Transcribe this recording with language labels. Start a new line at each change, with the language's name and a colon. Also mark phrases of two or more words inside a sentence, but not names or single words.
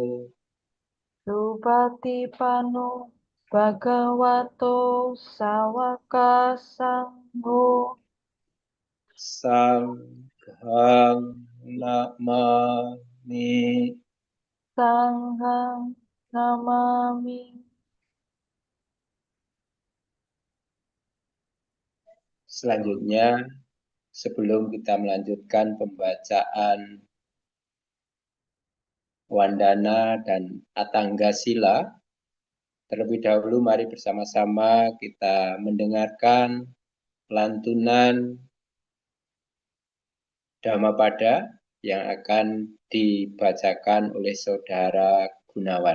Pali: Supatipanno Bhagavato Sawaka Sangho. Sanghang namami. Sanghang Namami.
Indonesian: Selanjutnya, sebelum kita melanjutkan pembacaan Wandana dan Atanggasila, terlebih dahulu mari bersama-sama kita mendengarkan lantunan Dhammapada yang akan dibacakan oleh Saudara Gunawan.